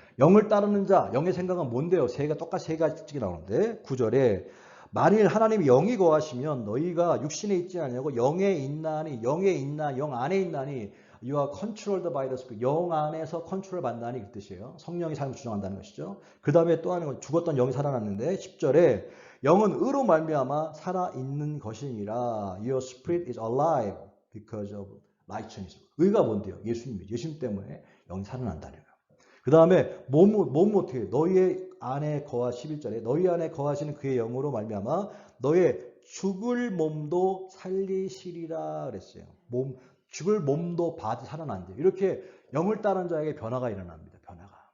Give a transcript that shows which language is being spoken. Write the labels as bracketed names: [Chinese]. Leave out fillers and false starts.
[Korean] 영을 따르는 자, 영의 생각은 뭔데요? 똑같이 세 가지 나오는데 9절에 만일 하나님이 영이 거하시면 너희가 육신에 있지 않냐고 영에 있나니 영 안에 있나니 [English] You are controlled by the Spirit. [Korean] 영 안에서 컨트롤 받나니 그 뜻이에요. 성령이 삶을 주장한다는 것이죠. 그 다음에 또 하는 건 죽었던 영이 살아났는데 10절에 영은 의로 말미암아 살아있는 것이니라. [English] Your spirit is alive because of righteousness. [Korean] 의가 뭔데요? 예수님이죠. 예수님 때문에 영이 살아난다는 거예요. 그 다음에 몸은 어떻게 해요? 너희의 안에 11절에 너희 안에 거하시는 그의 영으로 말미암아 너의 죽을 몸도 살리시리라 그랬어요. 죽을 몸도 살아난대요. 이렇게 영을 따른 자에게 변화가 일어납니다. 변화가.